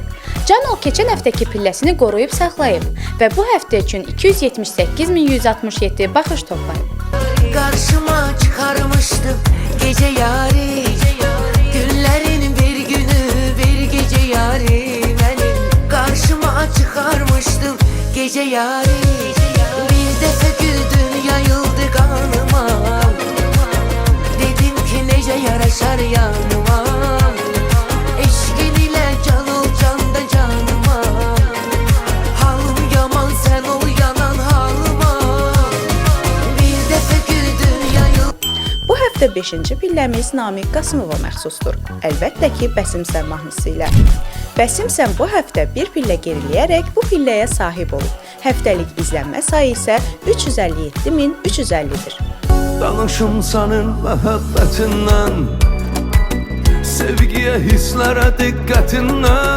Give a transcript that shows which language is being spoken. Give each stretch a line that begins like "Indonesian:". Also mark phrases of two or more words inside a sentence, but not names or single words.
Azerbaijani: Canol keçən həftəki pilləsini qoruyub saxlayıb və bu həftə üçün 278.167 baxış toplayıb. Qarşıma çıxarmışdım gecə yari, günlərin bir günü bir gecə yari. Mənim qarşıma
Turkish: çıkarmıştım gece yarı. Bir defa güldün yayıldı kanıma. Dedim ki nece yaraşar yanıma. Eşkin ile can ol can da canıma. Halım yaman sen ol yanan halıma. Bir defa güldün yayıldı.
Azerbaijani: Bu həftə 5-ci pilləmiz Namiq Qasımova məxsusdur. Əlbəttə ki, Bəsimsən mahnısı ilə. Bəsimsən bu həftə bir pillə geriləyərək bu pilləyə sahib olub. Həftəlik izlənmə sayı isə 357.350-dir. Danışım sənin məhəbbətindən, sevgiyə, hisslərə diqqətindən.